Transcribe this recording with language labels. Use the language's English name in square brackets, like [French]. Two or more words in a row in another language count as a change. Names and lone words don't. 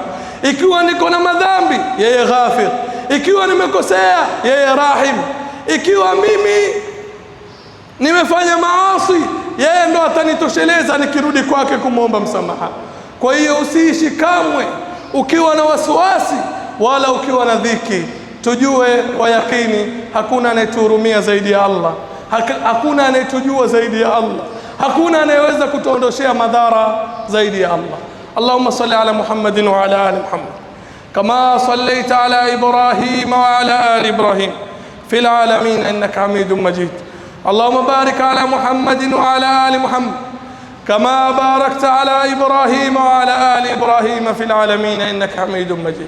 [Swahili] Ikiwa niko na madhambi, yeye ghafir; ikiwa nimekosea, yeye rahim; ikiwa mimi nimefanya maasi, yeye ndo atanitosheleza nikirudi kwake kumwomba msamaha. Kwa hiyo usiishi kamwe ukiwa na wasiwasi wala ukiwa na dhiki. Tujue kwa yakini hakuna anayetuhurumia zaidi ya Allah, hakuna anayetujua zaidi ya Allah, hakuna anayeweza kutuondoshea madhara zaidi ya Allah. [Arabic] اللهم صل على محمد وعلى آل محمد كما صليت على إبراهيم وعلى آل إبراهيم في العالمين إنك حميد مجيد. اللهم بارك على محمد وعلى آل محمد كما باركت على إبراهيم وعلى آل إبراهيم في العالمين إنك حميد مجيد.